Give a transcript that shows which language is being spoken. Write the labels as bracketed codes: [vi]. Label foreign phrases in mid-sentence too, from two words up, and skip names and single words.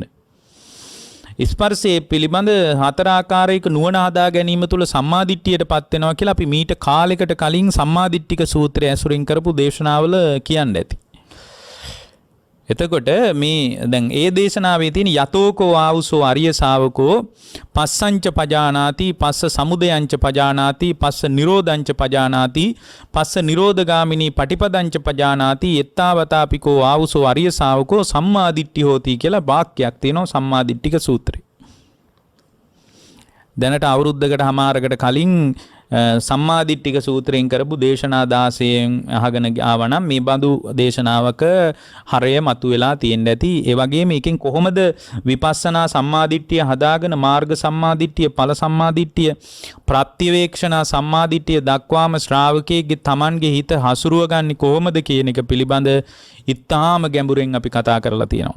[si] ස්පර්ශයේ පිළිබඳ හතර ආකාරයක නුවණ හදා ගැනීම තුළ සම්මාදිට්ඨියටපත් වෙනවා කියලා අපි මීට කාලයකට කලින් සම්මාදිට්ඨික සූත්‍රය ඇසුරින් කරපු දේශනාවල කියන්න ඇති. එතකොට මේ දැන් ඒ දේශනාවේ තියෙන [pi] යතෝකෝ ආවුසෝ අරිය ශාවකෝ පස්සංච පජානාති පස්ස සමුදයංච පජානාති පස්ස නිරෝධංච පජානාති පස්ස නිරෝධගාමිනී පටිපදංච පජානාති එත්තාවතාපිකෝ ආවුසෝ අරිය ශාවකෝ සම්මාදිට්ඨි හෝති [si] කියලා වාක්‍යයක් තියෙනවා සම්මාදිට්ඨික සූත්‍රේ. දැනට අවුරුද්දකට හමාරකට කලින් සම්මාදිට්ඨික සූත්‍රයෙන් කරපු දේශනා 16න් අහගෙන ආවනම් මේ බඳු දේශනාවක හරය මතුවලා තියෙන්න ඇති. ඒ වගේම එකෙන් කොහොමද විපස්සනා සම්මාදිට්ඨිය හදාගෙන මාර්ග සම්මාදිට්ඨිය ඵල සම්මාදිට්ඨිය ප්‍රත්‍යවේක්ෂණා සම්මාදිට්ඨිය දක්වාම ශ්‍රාවකයෙක්ගේ Tamanගේ හිත හසුරුව ගන්න කොහොමද කියන එක පිළිබඳ ඉතාම ගැඹුරින් අපි කතා කරලා තියෙනවා.